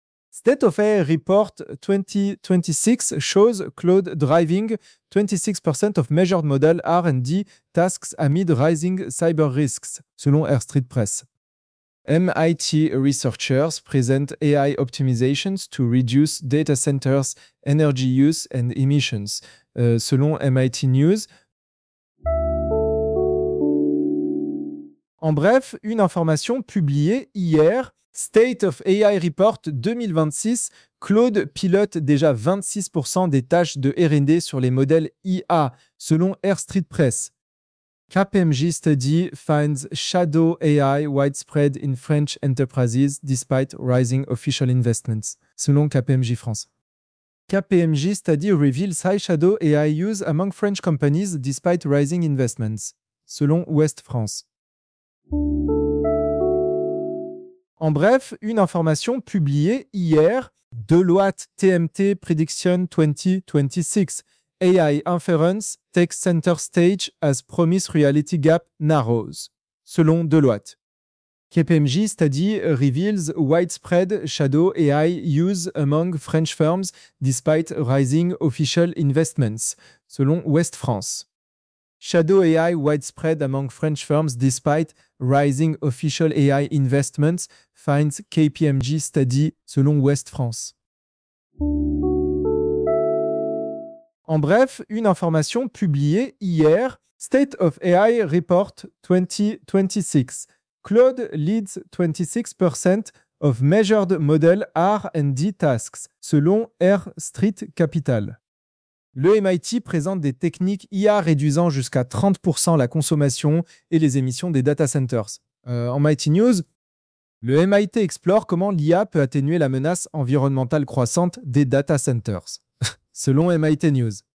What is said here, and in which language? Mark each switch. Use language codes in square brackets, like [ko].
[en] State of AI Report 2026 shows cloud driving 26% of measured model R&D tasks amid rising cyber risks, [fr] selon [en] Airstreet Press. MIT researchers present AI optimizations to reduce data centers' energy use and emissions, [fr] selon [en] MIT News. [fr] En bref, une information publiée hier, State of AI Report 2026, Claude pilote déjà 26% des tâches de R&D sur les modèles IA, selon Airstreet Press. [en] KPMG study finds shadow AI widespread in French enterprises despite rising official investments, [fr] selon [en] KPMG France. KPMG study reveals high shadow AI use among French companies despite rising investments, [fr] selon [en] Ouest France. [fr] En bref, une information publiée hier, Deloitte TMT Prediction 2026. [en] AI inference takes center stage as promised reality gap narrows, [fr] selon [en] Deloitte. KPMG study reveals widespread shadow AI use among French firms despite rising official investments, [fr] selon [en] Ouest France. Shadow AI widespread among French firms despite rising official AI investments, finds KPMG study, [fr] selon [en] Ouest France. [fr] En bref, une information publiée hier, State of AI Report 2026. [en] Cloud leads 26% of measured model R&D tasks, [fr] selon [en] Airstreet Capital. [fr] Le MIT présente des techniques IA réduisant jusqu'à 30% la consommation et les émissions des data centers. En MIT News, le MIT explore comment l'IA peut atténuer la menace environnementale croissante des data centers. Selon MIT News.